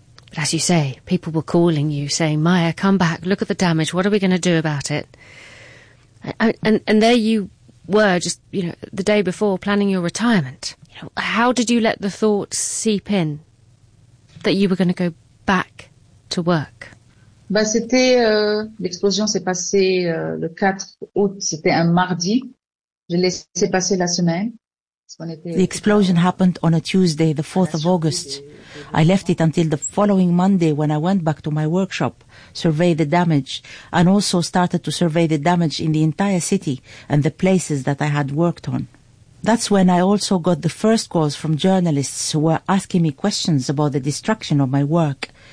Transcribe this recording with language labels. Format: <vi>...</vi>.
<en>But as you say, people were calling you, saying, Maya, come back, look at the damage, what are we going to do about it? And there you were, just, you know, the day before, planning your retirement. You know, how did you let the thought seep in that you were going to go back to work?</en> <fr>Bah, c'était, l'explosion s'est passée le 4 août, c'était un mardi. Je laissais passer la semaine.</fr> <en>The explosion happened on a Tuesday, the 4th of August. I left it until the following Monday when I went back to my workshop, survey the damage, and also started to survey the damage in the entire city and the places that I had worked on. That's when I also got the first calls from journalists who were asking me questions about the destruction of my work.</en>